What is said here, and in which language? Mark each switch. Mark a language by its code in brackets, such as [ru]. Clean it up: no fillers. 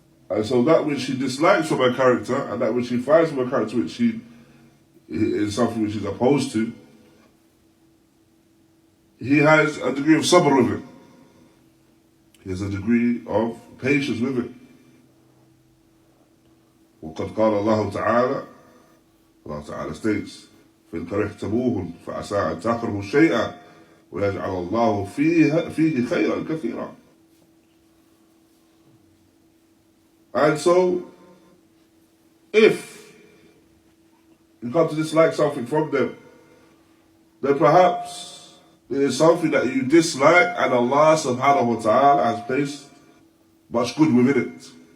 [en] And so that which he dislikes from her character and that which he finds from her character which he is something which he's opposed to, he has a degree of sabr with it. He has a degree of patience with it. [ar] وقد قال الله تعالى, [en] Allah Ta'ala states, [ar] فإن كرهتموهن فعسى أن تكرهوا شيئا ويجعل الله فيه خيرا كثيرا. [en] And so, if you come to dislike something from them, then perhaps it is something that you dislike and Allah subhanahu wa ta'ala has placed much good within it.